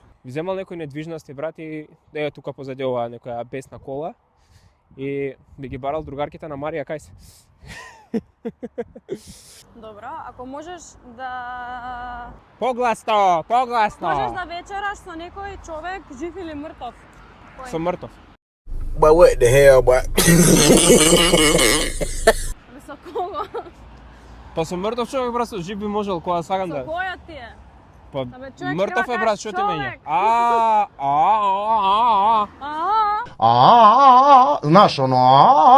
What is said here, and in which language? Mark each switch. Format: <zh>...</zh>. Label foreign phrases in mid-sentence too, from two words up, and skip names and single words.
<mk>Би земал некои недвижности, брат, и е тука позади ова некоја бесна кола и би ги барал другарките на Марија кај се. Добро, ако можеш да... Погласно, погласно! Можеш да вечераш со некој човек, жив или мртов? Кој? Сум мртов.</mk> <en>But what the hell, boy?</en> <mk>Со кого? Па сум мртов човек, брат, со жив би можел кога сакам Со да... која ти е? Па Абе, човек мртов треба е, брат, кажеш што ти мене? човек. Знаеш, оно,</mk>